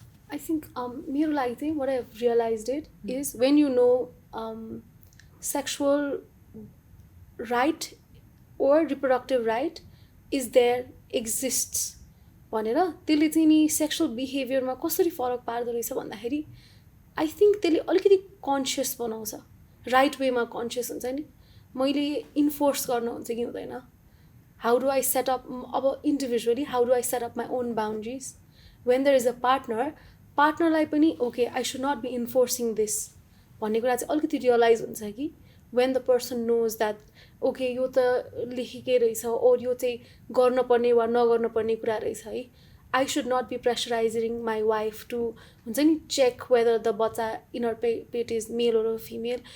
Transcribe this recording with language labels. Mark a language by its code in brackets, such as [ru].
[en] I think [ne] मेरो लागि चाहिँ [en] what I've realized it is when you know sexual right or reproductive right is there exists [ne] भनेर त्यसले चाहिँ नि सेक्सुअल बिहेभियरमा कसरी फरक पार्दो रहेछ भन्दाखेरि आई थिङ्क त्यसले अलिकति कन्सियस बनाउँछ. राइट वेमा कन्सियस हुन्छ नि. मैले इन्फोर्स गर्न हुन्छ कि हुँदैन. [en] How do I set up, individually, how do I set up my own boundaries? When there is a partnerलाई पनि okay, I should not be enforcing this [ne] भन्ने कुरा चाहिँ अलिकति रियलाइज हुन्छ कि [en] when the person knows that okay [ne] यो त लेखेकै रहेछ [en] or [ne] यो चाहिँ गर्नुपर्ने वा नगर्नुपर्ने कुरा रहेछ है. [en] I should not be pressurizing my wife to [ne] हुन्छ नि [en] check whether the बच्चा in her pet is male or female.